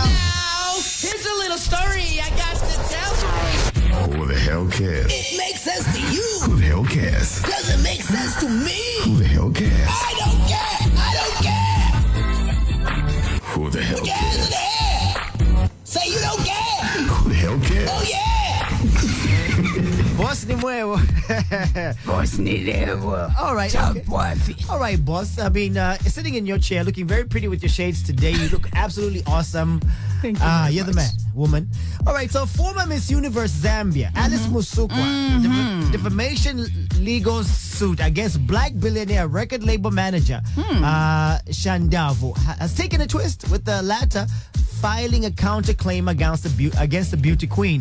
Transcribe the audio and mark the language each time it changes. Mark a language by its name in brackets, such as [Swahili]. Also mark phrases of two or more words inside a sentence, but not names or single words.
[English] Now, here's a little story I got to tell you. Who the hell cares? It makes sense to you. Who the hell cares? Does it make sense to me? Who the hell cares? I don't care. Who the hell Put your hands in the air. Say you don't care. Who the hell cares? Oh, yeah. [Bemba] Boss ni mwewo. Boss ni lewo. [English] All right. Okay. All right, boss. I mean, sitting in your chair, looking very pretty with your shades today. You look absolutely awesome. Thank you. You're the man, woman. All right. So, former Miss Universe Zambia, Alice Musukwa, defamation legal suit against black billionaire record label manager Shandavu has taken a twist, with the latter filing a counterclaim against the beauty queen.